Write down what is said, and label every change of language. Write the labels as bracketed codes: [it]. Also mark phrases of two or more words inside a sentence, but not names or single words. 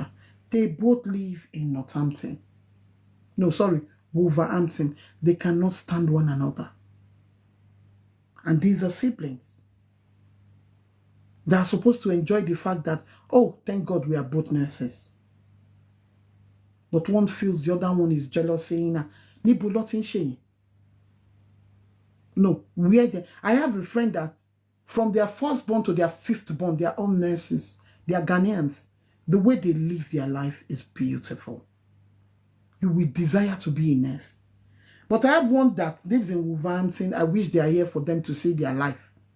[en] They both live in Northampton. No, sorry, Wolverhampton. They cannot stand one another. And these are siblings. They are supposed to enjoy the fact that, oh, thank God we are both nurses. But one feels the other one is jealous, saying, [yo] Nibo lotin shey. [en] No, I have a friend that from their firstborn to their fifthborn, they are all nurses. They are Ghanaians. The way they live their life is beautiful. You will desire to be a nurse. But I have one that lives in Wolverhampton. I wish they are here for them to see their life.